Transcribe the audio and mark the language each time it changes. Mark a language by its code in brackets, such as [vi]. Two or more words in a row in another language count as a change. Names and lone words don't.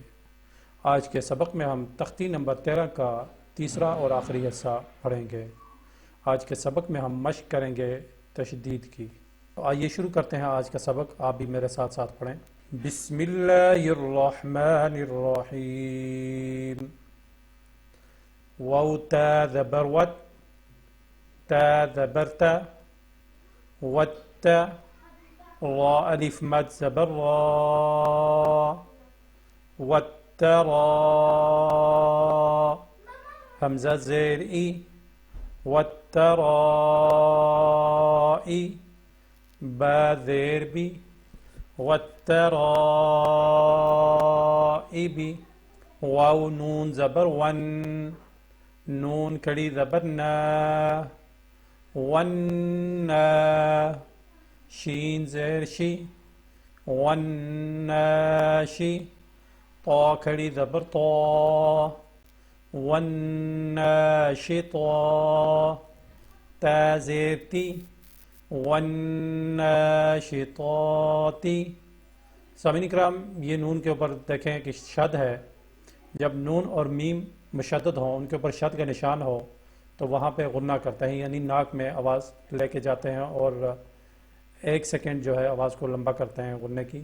[ur] آج کے سبق میں ہم تختی نمبر 13 کا تیسرا اور آخری حصہ پڑھیں گے۔ آج کے سبق میں ہم مشق کریں گے تشدید کی۔ تو آئیے شروع کرتے ہیں آج کا سبق۔ آپ بھی میرے ساتھ ساتھ پڑھیں۔ [ar] بسم اللہ الرحمن الرحیم۔ [ur] واو تا زبر وت، تا زبر تا، وت را الف مد زبر را، وترا حمزہ زیر ای، وترائی با زیر بی، وترائبی واو نون زبر ون، نون کڑی زبر نا، ون شین زیر شی، وناشی طا کھڑی زبر طا، والناشطا تا زیر تی، والناشطاتی۔ سامعین اکرام، یہ نون کے اوپر دیکھیں کہ شد ہے۔ جب نون اور میم مشدد ہوں، ان کے اوپر شد کا نشان ہو تو وہاں پہ غنہ کرتے ہیں، یعنی ناک میں آواز لے کے جاتے ہیں اور 1 سیکنڈ جو ہے آواز کو لمبا کرتے ہیں غنے کی۔